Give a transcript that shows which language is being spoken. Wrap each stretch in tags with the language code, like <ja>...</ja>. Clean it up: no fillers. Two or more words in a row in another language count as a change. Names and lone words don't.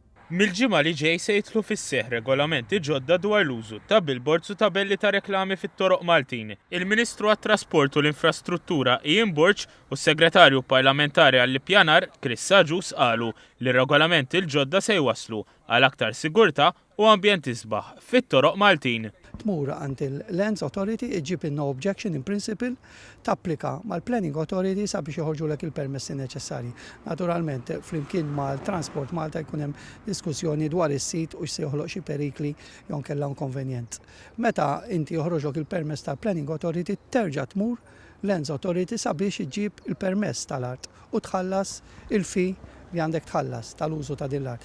<mt>Mill-ġimgħa li ġej se jidħlu fis-seħħ regolamenti ġodda dwar l-użu ta' billboards u tabelli ta' reklami fit-toroq Maltin. Il-Ministru għat-Trasport u l-Infrastruttura Ian Burch u s-Segretarju Parlamentari għall-Ippjanar Chris Sajus qalu li r-regolamenti l-ġodda se jwasslu għal aktar sigurtà u ambjent isbaħ fit-toroq Maltin. Tmur għand il-Lands Authority iġib</mt> <en>no objection in principle</en> <mt>tapplika mal-Planning Authority sabiex joħorġulek il-permessi neċessarji. Naturalment, flimkien mal-Transport Malta jkun hemm diskussjoni dwar is-sit u se joħloq xi perikli jew kellha inkonvenjent. Meta inti joħroġlok il-permess tal-Planning Authority terġa' tmur Lands Authority sabiex iġib il-permess tal-art u tħallas il-fi li għandek tħallas tal-użu ta' dil-art.</mt>